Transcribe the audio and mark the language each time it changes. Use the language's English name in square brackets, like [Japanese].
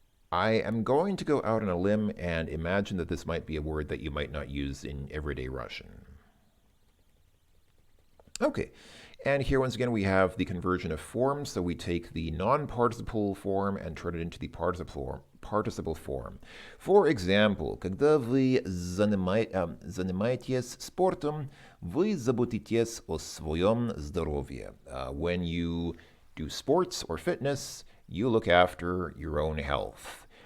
[English] I am going to go out on a limb and imagine that this might be a word that you might not use in everyday Russian. Okay, and here once again we have the conversion of forms. So we take the non-participle form and turn it into the participle form. For example, [Russian] когда вы занимаетесь спортом, вы заботитесь о своем здоровье. [English] When you do sports or fitness, you look after your own health.